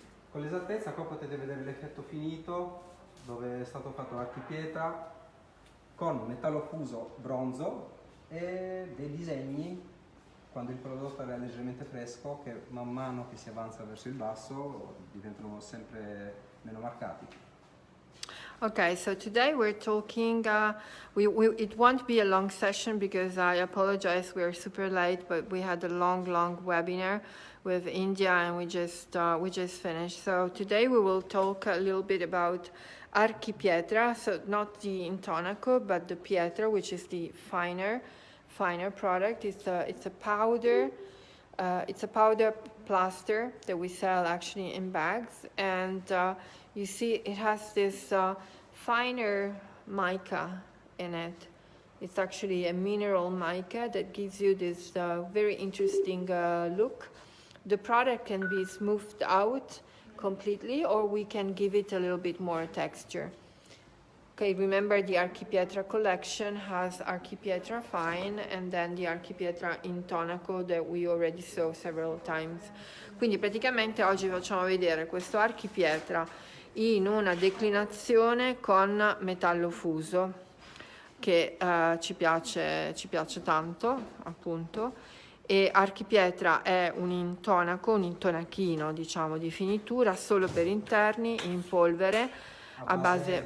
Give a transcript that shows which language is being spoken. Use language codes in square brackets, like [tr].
[it] Con l'esattezza qua potete vedere l'effetto finito dove è stato fatto Archi Pietra con metallo fuso bronzo e dei disegni quando il prodotto era leggermente fresco che man mano che si avanza verso il basso diventano sempre meno marcati. [en] Okay, so today we're talking, it won't be a long session because I apologize, we're super late, but we had a long webinar with India and we just finished. So today we will talk a little bit about Archi Pietra, so not the intonaco, but the Pietra, which is the finer product. It's a powder. It's a powder plaster that we sell actually in bags, and you see it has this finer mica in it. It's actually a mineral mica that gives you this very interesting look. The product can be smoothed out completely, or we can give it a little bit more texture. Okay, remember the Archi Pietra collection has Archi Pietra Fine and then the Archi Pietra Intonaco that we already saw several times. [it] Quindi praticamente oggi facciamo vedere questo Archi Pietra in una declinazione con metallo fuso che ci piace tanto, appunto. E Archi Pietra è un intonaco, un intonachino, diciamo, di finitura solo per interni in polvere a base